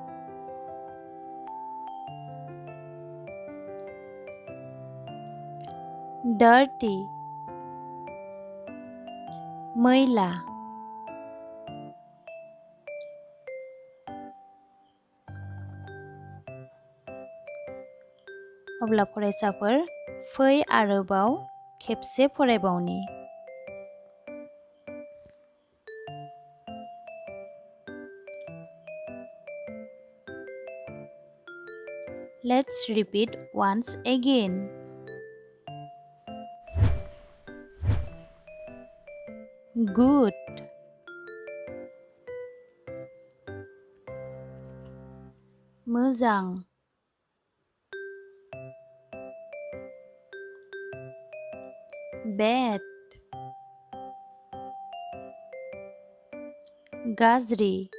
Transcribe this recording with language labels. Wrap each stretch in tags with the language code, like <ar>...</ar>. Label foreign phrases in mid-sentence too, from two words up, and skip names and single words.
<brx>dirty, मैला, अब्ला फरायसाफोर फै आरोबाव खेबसे फरायबावनि।</brx> <en>Let's repeat once again. Good,</en> <brx>मोजां, bad, गाज्रि,</brx>